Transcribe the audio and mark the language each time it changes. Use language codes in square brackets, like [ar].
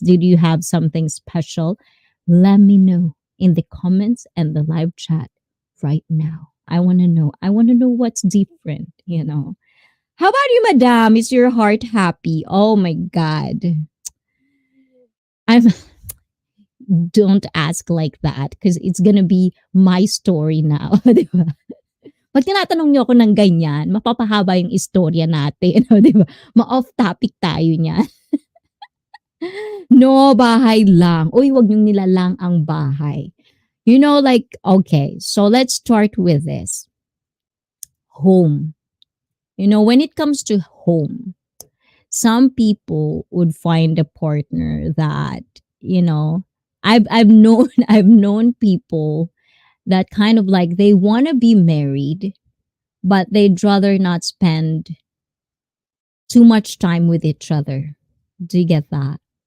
[en] Did you have something special? Let me know in the comments and the live chat right now. I want to know. I want to know what's different. How about you, madam? Is your heart happy? Oh my god. I'm Don't ask like that because it's gonna be my story now, [tl] di ba? Pag tinatanong niyo ako ng ganyan, mapapahaba yung istorya natin, di ba? Ma-off topic tayo niyan. No, bahay lang. Uy, wag niyong nilalang ang bahay. [en] Okay, so let's start with this. Home. When it comes to home, some people would find a partner that, I've known I've known people that kind of like they want to be married, but they'd rather not spend too much time with each other. Do you get that?